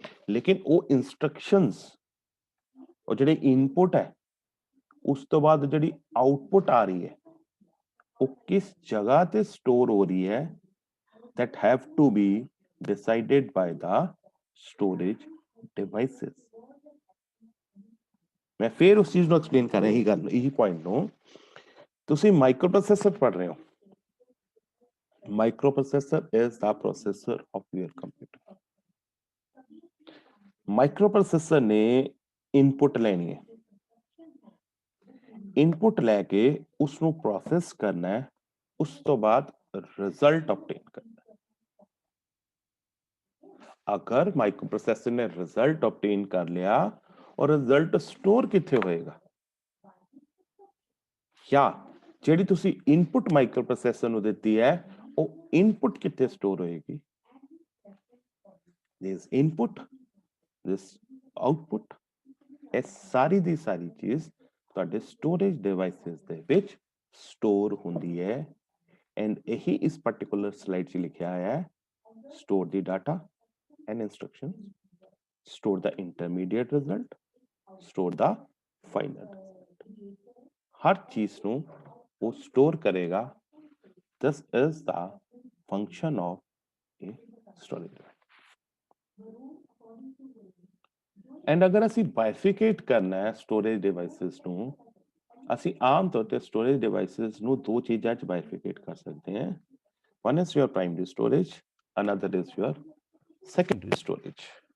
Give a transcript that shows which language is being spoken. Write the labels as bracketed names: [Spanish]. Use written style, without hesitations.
[Punjabi] ਲੇਕਿਨ ਉਹ ਇੰਸਟਰਕਸ਼ਨਸ, ਉਹ ਜਿਹੜੇ ਇਨਪੁਟ ਹੈ, ਉਸ ਤੋਂ ਬਾਅਦ ਜਿਹੜੀ ਆਊਟਪੁੱਟ ਆ ਰਹੀ ਹੈ, ਉਹ ਕਿਸ ਜਗ੍ਹਾ ਤੇ ਸਟੋਰ ਹੋ ਰਹੀ ਹੈ, [English] that have to be decided by the storage devices. [Punjabi] ਮੈਂ ਫੇਰ ਉਸ ਚੀਜ਼ ਨੂੰ ਐਕਸਪਲੇਨ ਕਰ ਰਿਹਾ, ਇਹੀ ਗੱਲ, ਇਹੀ ਪੁਆਇੰਟ ਨੂੰ। ਤੁਸੀਂ ਮਾਈਕਰੋ ਪ੍ਰੋਸੈਸਰ ਪੜ੍ਹ ਰਹੇ ਹੋ। [English] Microprocessor is the processor of your computer. [Punjabi] Microprocessor ਨੇ ਇਨਪੁਟ ਲੈਣੀ ਹੈ, ਇਨਪੁਟ ਲੈ ਕੇ ਉਸਨੂੰ ਪ੍ਰੋਸੈਸ ਕਰਨਾ ਹੈ, ਉਸ ਤੋਂ ਬਾਅਦ ਰਿਜ਼ਲਟ ਆਬਟੇਨ ਕਰਨਾ ਹੈ। ਅਗਰ ਮਾਈਕਰੋਪ੍ਰੋਸੈਸਰ ਨੇ ਰਿਜ਼ਲਟ ਆਬਟੇਨ ਕਰ ਲਿਆ, ਔਰ ਰਿਜ਼ਲਟ ਸਟੋਰ ਕਿੱਥੇ ਹੋਏਗਾ? ਜਾਂ ਜਿਹੜੀ ਤੁਸੀਂ ਇਨਪੁਟ ਮਾਈਕਰੋਪ੍ਰੋਸੈਸਰ ਨੂੰ ਦਿੱਤੀ ਹੈ, ਉਹ ਇਨਪੁਟ ਕਿੱਥੇ ਸਟੋਰ ਹੋਏਗੀ? [English] This input, this output, [Punjabi] ਇਹ ਸਾਰੀ ਦੀ ਸਾਰੀ ਚੀਜ਼ ਤੁਹਾਡੇ ਸਟੋਰੇਜ ਡਿਵਾਈਸਿਸ ਦੇ ਵਿੱਚ ਸਟੋਰ ਹੁੰਦੀ ਹੈ। ਐਂਡ ਇਹੀ ਇਸ ਪਾਰਟਿਕੂਲਰ ਸਲਾਈਡ 'ਚ ਲਿਖਿਆ ਹੋਇਆ ਹੈ, store ਦੀ data and instructions, store ਦਾ intermediate result, store ਦਾ final result. ਹਰ ਚੀਜ਼ ਨੂੰ ਉਹ ਸਟੋਰ ਕਰੇਗਾ। [English] This is the function of a storage device. [Hindi] And अगर असी बाइफिकेट करना है स्टोरेज डिवाइसेस [Punjabi] ਨੂੰ ਅਸੀਂ ਆਮ ਤੌਰ ਤੇ ਸਟੋਰੇਜ ਡਿਵਾਈसेस ਨੂੰ ਦੋ ਚੀਜ਼ਾਂ ਚ ਬਾਈਫਿਕੇਟ ਕਰ ਸਕਦੇ ਹਾਂ [English] one is your primary storage another is your secondary storage